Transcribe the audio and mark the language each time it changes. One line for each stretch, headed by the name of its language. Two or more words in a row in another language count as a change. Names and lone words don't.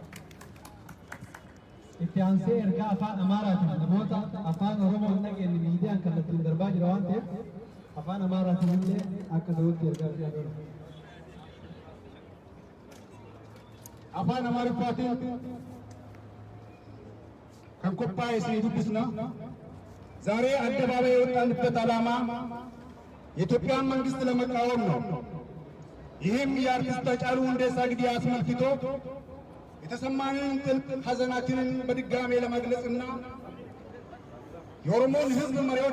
Oromo: Itti aansee ergaa afaan Amaaraatiin namoota afaan Oromoo hin dhageenye miidiyaan kallattiin darbaa jira waan ta'eef afaan Amaaraatiin illee akka ta'utti ergaa fi adoora. Afaan Amaariffaatiin kan qophaa'e isin dubbisna.
Amharic: ዛሬ አደባባይ የወጣንበት ዓላማ የኢትዮጵያን መንግስት ለመቃወም ነው። ይህም የአርቲስት ሃጫሉ ሁንዴሳ ግድያ አስመልክቶ የተሰማንን ጥልቅ ሐዘናችንን በድጋሜ ለመግለጽና የኦሮሞን ሕዝብ መሪዎች